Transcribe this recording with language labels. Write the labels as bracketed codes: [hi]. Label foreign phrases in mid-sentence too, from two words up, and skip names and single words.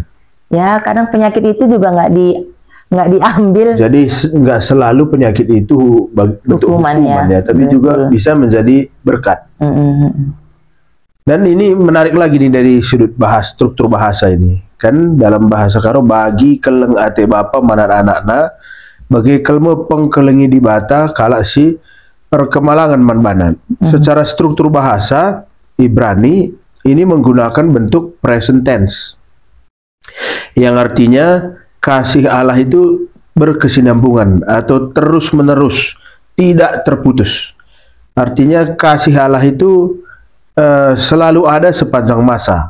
[id] Ya, kadang penyakit itu juga nggak diambil. Jadi nggak selalu penyakit itu bentuk hukuman ya, tapi juga bisa menjadi berkat. Dan ini menarik lagi nih dari sudut struktur bahasa ini. Kan dalam bahasa Karo [btx] bagi keleng ate bapa manar anakna, bagi kelme pengkelengi di bata kalak si perkemalangan manbanan. [id] Secara struktur bahasa Ibrani ini menggunakan bentuk [en] present tense, [id] yang artinya kasih Allah itu berkesinambungan atau terus-menerus, tidak terputus. Artinya kasih Allah itu selalu ada sepanjang masa.